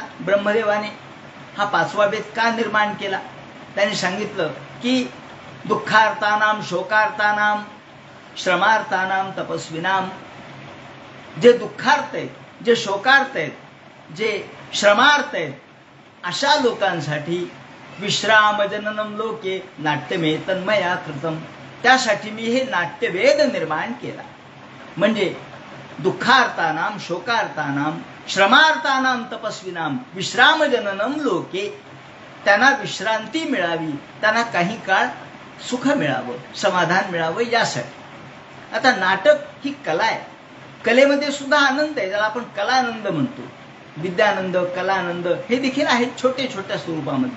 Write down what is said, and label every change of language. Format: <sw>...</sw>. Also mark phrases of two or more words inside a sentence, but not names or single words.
<mr>ब्रह्मदेवाने हा 5वा वेद का निर्माण केला? त्यांनी सांगितलं की</mr> <sa>दुःखार्तानाम शोकार्तानाम श्रमार्तानाम तपस्विनाम.</sa> <mr>जे दुःखार्थ आहेत, जे शोकार्थ आहेत, जे श्रमार्थ आहेत, अशा लोकांसाठी</mr> <sa>विश्रामजननम लोके नाट्यमेतन्मया कृतम.</sa> <mr>त्यासाठी मी हे नाट्यवेद निर्माण केला.</mr> <sa>म्हणजे दुःखार्तानाम शोकार्तानाम श्रमार्तानाम तपस्विनाम विश्रामजननम लोके.</sa> <mr>त्यांना विश्रांती मिळावी, त्यांना काही काळ सुख मिळावं, समाधान मिळावं यासाठी. आता नाटक ही कला आहे. कलेमध्ये सुद्धा आनंद आहे, ज्याला आपण कलानंद म्हणतो. विद्यानंद, कलानंद हे देखील आहेत छोट्या छोट्या स्वरूपामध्ये.</mr>